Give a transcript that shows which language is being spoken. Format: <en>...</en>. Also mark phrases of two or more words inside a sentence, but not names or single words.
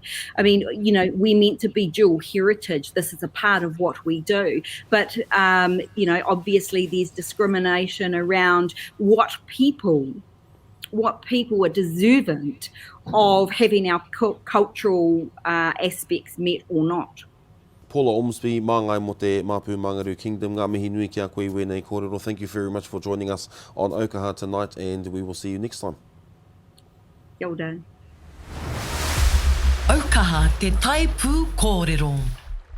<en>I mean, we're meant to be dual heritage. This is a part of what we do. But, obviously there's discrimination around what people are deserving of having our cultural aspects met or not.</en> <mi>Paula Ormbsy, māngai mo te Māpu Mongrel Kingdom, ngā mihi nui kia koe wēnei kōrero.</mi> <en>Thank you very much for joining us on Aukaha tonight, and we will see you next time.</en> <mi>Kia ora. Aukaha te taipū kōrero.</mi>